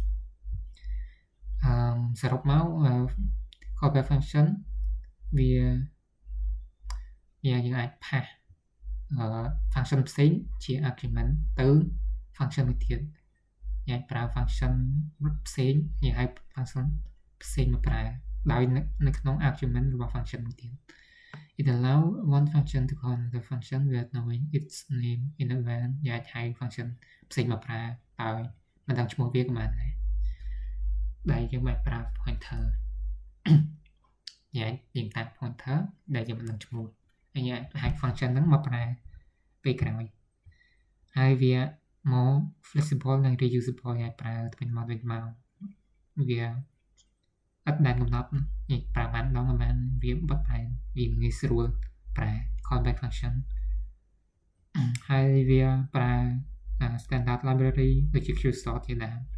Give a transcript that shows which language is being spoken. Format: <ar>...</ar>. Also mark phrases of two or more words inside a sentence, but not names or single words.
<km>សរុបមក</km> <en>callback function</en> <km>វាយើងអាច pass function ផ្សេងជា argument ទៅ function មួយទៀតយើងប្រើ function ផ្សេងយើងហៅ function ផ្សេងមកប្រើដោយនៅក្នុង argument របស់ function មួយទៀត</km> <en>It allows one function to call another function without knowing its name in advance</en> <km>យើងអាចហៅ function ផ្សេងមកប្រើដោយមិនដឹងឈ្មោះវាក៏បានដែរដែលយើងមិនប្រើ pointer យើងតាម pointer ដែលយើងមិនដឹងឈ្មោះហើយយើងហៅ function ហ្នឹងមកប្រើពេលក្រោយហើយវា</km> <en>more flexible</en> <km>និង reusable យើងប្រើទៅមកវាអត់បានកំណត់យើងប្រើបានដងបានវាបត់តែវាងាយស្រួលប្រើ</km> <en>callback function</en> <km>ហើយវាប្រើ</km> <en>standard library</en> <km>ដូចជា qsort ជាដើម</km>